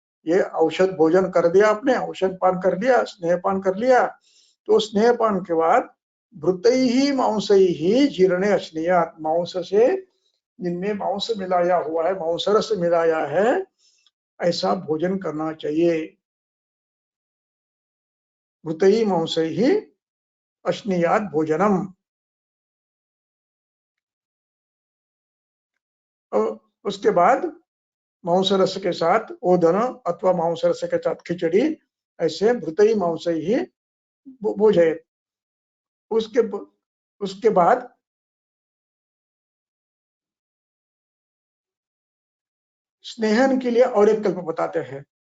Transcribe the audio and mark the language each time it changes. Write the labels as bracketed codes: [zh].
[hi] ये औषध भोजन कर दिया आपने, औषध पान कर लिया, स्नेहपान कर लिया, तो स्नेहपान के बाद [sa] भृतैः मांसैः जीर्णे अश्नियात, [hi] मांस से, जिनमें मांस मिलाया हुआ है, मांसरस मिलाया है, ऐसा भोजन करना चाहिए। [sa] भृतैः मांसैः अश्नियात भोजनम। [hi] और उसके बाद मांसरस के साथ ओदन अथवा मांसरस के साथ खिचड़ी, ऐसे [sa] भृतैः मांसैः भोजयेत्। [hi] उसके बाद स्नेहन के लिए और एक कल्प बताते हैं।